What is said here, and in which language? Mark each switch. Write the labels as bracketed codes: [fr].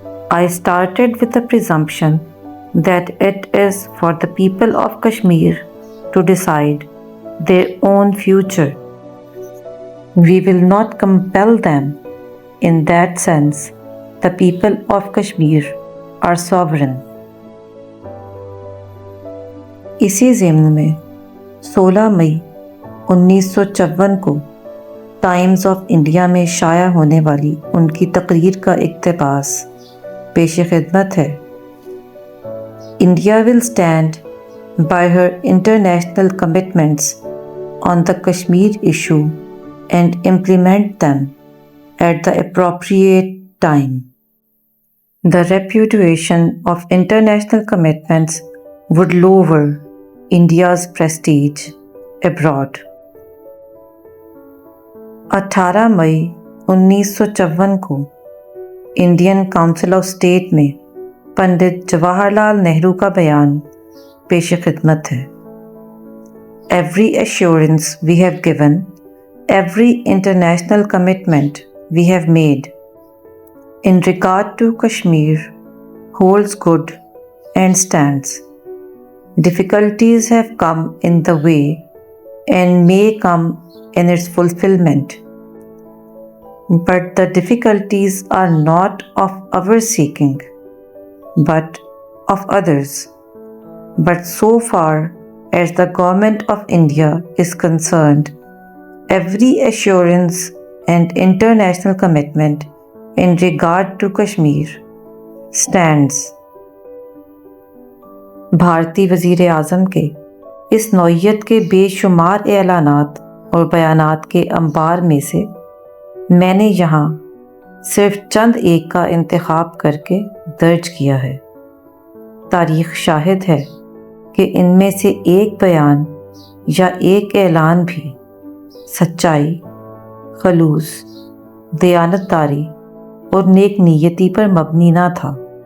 [en] I started with the presumption that it is for the people of Kashmir to decide their own future. We will not compel them. In that sense, the people of Kashmir are sovereign. [hi] इसी ज़िम्न में 16 मई 1954 को times of India में शाया होने वाली उनकी तकरीर का इक़्तिबास पेश खिदमत है. [en] India will stand by her international commitments on the Kashmir issue and implement them at the appropriate time. The repudiation of international commitments would lower India's prestige abroad. [hi] 18 मई 1954 को इंडियन काउंसिल ऑफ स्टेट में पंडित जवाहरलाल नेहरू का बयान पेश खिदमत है। [en] Every assurance we have given, every international commitment we have made in regard to Kashmir holds good and stands. Difficulties have come in the way and may come in its fulfillment. But the difficulties are not of our seeking, but of others. But so far as the Government of India is concerned, every assurance and international commitment in regard to Kashmir stands. [hi] भारतीय वज़ीर आज़म के इस नौइयत के बेशुमार एलानात और बयानात के अंबार में से मैंने यहाँ सिर्फ चंद एक का इंतखाब करके दर्ज किया है। तारीख़ शाहिद है कि इनमें से एक बयान या एक ऐलान भी सच्चाई, खलूस, दयानतदारी और नेक नीयती पर मबनी ना था।